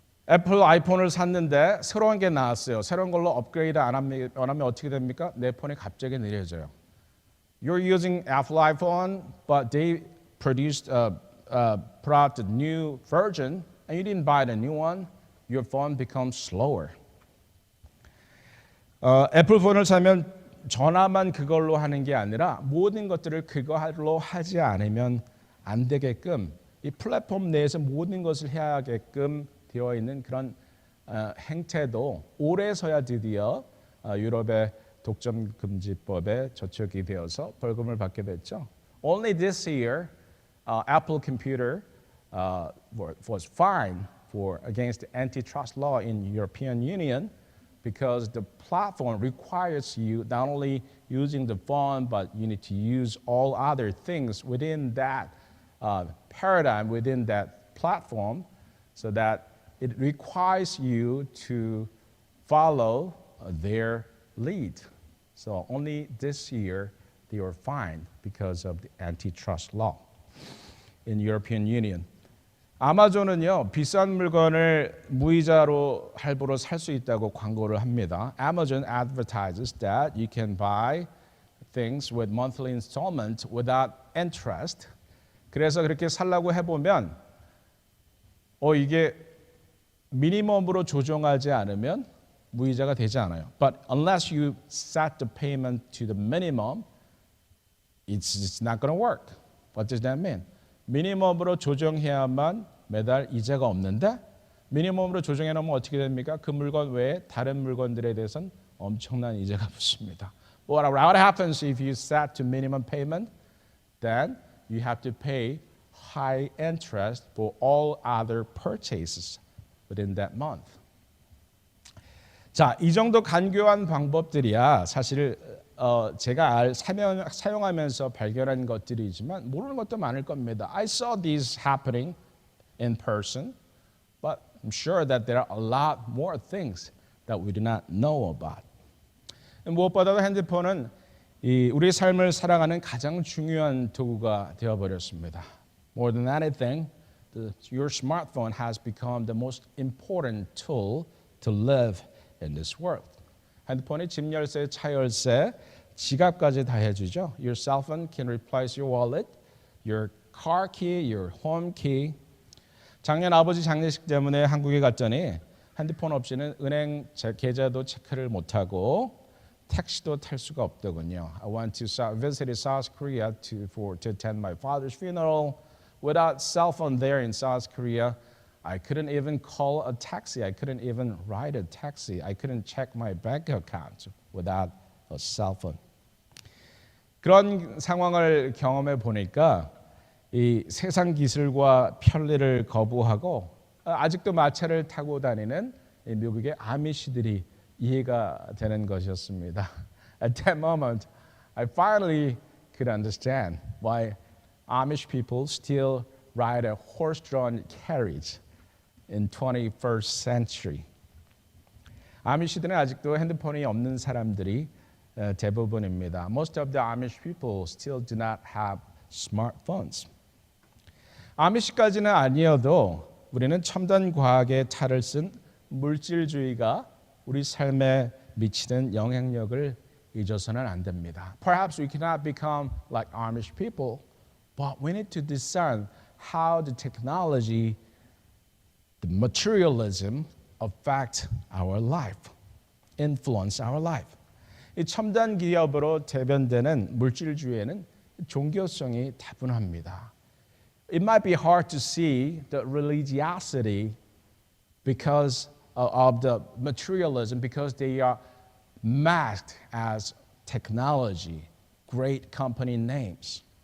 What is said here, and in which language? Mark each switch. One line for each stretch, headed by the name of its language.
Korean: 애플 아이폰을 샀는데 새로운 게 나왔어요. 새로운 걸로 업그레이드 안 하면 어떻게 됩니까? 내 폰이 갑자기 느려져요.
English: You're using Apple iPhone, but they brought the new version, and you didn't buy the new one. Your phone becomes slower.
Korean: 애플 폰을 사면 전화만 그걸로 하는 게 아니라 모든 것들을 그걸로 하지 않으면 안 되게끔 이 플랫폼 내에서 모든 것을 해야 하게끔 되어 있는 그런 행태도 올해서야 드디어 유럽의 독점 금지법에 저촉이 되어서 벌금을 받게 됐죠.
English: Only this year, Apple computer was fined against the antitrust law in European Union because the platform requires you not only using the phone, but you need to use all other things within that paradigm, within that platform, so that it requires you to follow their lead. So only this year they were fined because of the antitrust law in European Union.
Korean: 아마존은요, 비싼 물건을 무이자로 할부로 살 수 있다고 광고를 합니다.
English: Amazon advertises that you can buy things with monthly installment without interest.
Korean: 그래서 그렇게 살라고 해보면 이게 미니멈으로 조정하지 않으면 무이자가 되지 않아요.
English: But unless you set the payment to the minimum, it's not going to work. What does that mean?
Korean: 미니멈으로 조정해야만 매달 이자가 없는데 미니멈으로 조정해 놓으면 어떻게 됩니까? 그 물건 외에 다른 물건들에 대해서는 엄청난 이자가 붙습니다.
English: What happens if you set to minimum payment? Then you have to pay high interest for all other purchases within that month.
Korean: 자, 이 정도 간교한 방법들이야 사실 제가 사용하면서 발견한 것들이지만 모르는 것도 많을 겁니다.
English: I saw these happening in person, but I'm sure that there are a lot more things that we do not know about.
Korean: 무엇보다도 핸드폰은 우리의 삶을 살아가는 가장 중요한 도구가 되어버렸습니다.
English: More than anything, your smartphone has become the most important tool to live in this world.
Korean: 핸드폰이 집 열쇠, 차 열쇠, 지갑까지 다 해주죠.
English: Your cell phone can replace your wallet, your car key, your home key.
Korean: 작년 아버지 장례식 때문에 한국에 갔더니 핸드폰 없이는 은행 계좌도 체크를 못하고 택시도 탈 수가 없더군요.
English: I went to visit South Korea to attend my father's funeral. Without cell phone there in South Korea, I couldn't even call a taxi. I couldn't even ride a taxi. I couldn't check my bank account without a cell phone.
Korean: 그런 상황을 경험해 보니까 이 세상 기술과 편리를 거부하고 아직도 마차를 타고 다니는 미국의 아미시들이 이해가 되는 것이었습니다.
English: At that moment, I finally could understand why Amish people still ride a horse-drawn carriage in 21st century.
Korean: 아미시들은 아직도 핸드폰이 없는 사람들이 대부분입니다.
English: Most of the Amish people still do not have smartphones.
Korean: 아미시까지는 아니어도 우리는 첨단 과학의 탈을 쓴 물질주의가 우리 삶에 미치는 영향력을 잊어서는 안 됩니다.
English: Perhaps we cannot become like Amish people, but we need to discern how the technology, the materialism affect our life, influence our life.
Korean: 이 첨단 기업으로 대변되는 물질주의에는 종교성이 다분합니다.
English: It might be hard to see the religiosity because of the materialism, because they are masked as technology, great company names.